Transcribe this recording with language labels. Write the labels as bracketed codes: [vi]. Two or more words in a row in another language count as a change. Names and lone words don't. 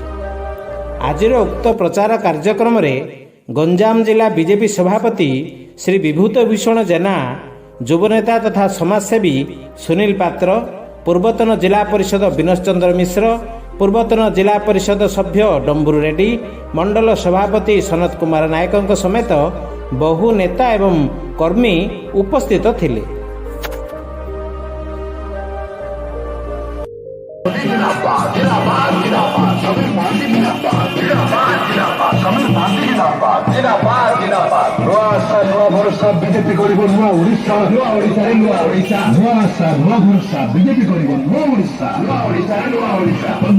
[or] ଆଜିର ଉକ୍ତ ପ୍ରଚାର କାର୍ଯ୍ୟକ୍ରମରେ ଗଞ୍ଜାମ ଜିଲ୍ଲା ବିଜେପି ସଭାପତି ଶ୍ରୀ ବିଭୂତି ଭୂଷଣ ଜେନା, ଯୁବନେତା ତଥା ସମାଜସେବୀ ସୁନୀଲ ପାତ୍ର, ପୂର୍ବତନ ଜିଲ୍ଲା ପରିଷଦ ବିନୋଦ ଚନ୍ଦ୍ର ମିଶ୍ର, ପୂର୍ବତନ ଜିଲ୍ଲା ପରିଷଦ ସଭ୍ୟ ଡମ୍ବୁରୁ ରେଡ୍ଡି, ମଣ୍ଡଳ ସଭାପତି ସନତ କୁମାର ନାୟକଙ୍କ ସମେତ ବହୁ ନେତା ଏବଂ କର୍ମୀ ଉପସ୍ଥିତ ଥିଲେ। ବିଜେପି କରିବ ନୂଆ ଓଡ଼ିଶା, ନୂଆ ଓଡ଼ିଶାରେ ନୂଆ ଓଡ଼ିଶା, ନୂଆ ଆଶା ନୂଆ ଭରସା ବିଜେପି କରିବ ନୂଆ ଓଡ଼ିଶା, ନୂଆ ଓଡ଼ିଶାରେ ନୂଆ ଓଡ଼ିଶା।